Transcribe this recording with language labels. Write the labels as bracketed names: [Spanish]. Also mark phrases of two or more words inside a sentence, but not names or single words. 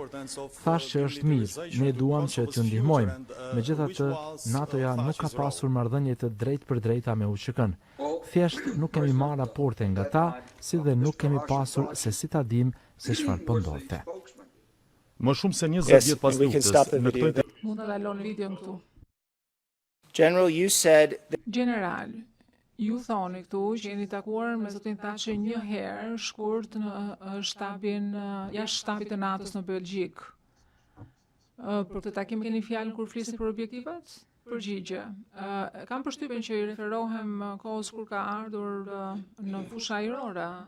[Albanian] Thash që është mirë, ne duam që t'ju ndihmojmë. Megjithatë, NATO-ja nuk ka pasur marrëdhënie të drejtë për drejta me UÇK-n. Thjesht nuk kemi marrë raporte nga ta, si dhe nuk kemi pasur se si ta dim se çfarë po ndodhte. Më shumë se 20 [English] Yes, [Albanian] vjet pas [English] and we can [Albanian] luftës, [English] stop the [Albanian] në [English] video. [Albanian] këtë Mund ta lënë videon këtu. [English] General, you said that General, [Albanian] ju thoni këtu që jeni takuar me zotin Thatcher një herë shkurt në shtabin jashtë shtabit të NATO-s në Belgjik. Për këtë takim keni fjalën kur flisni për objektivat? Përgjigje. Kam përshtypjen që i referohem kohës kur ka ardhur në fusha ajrore.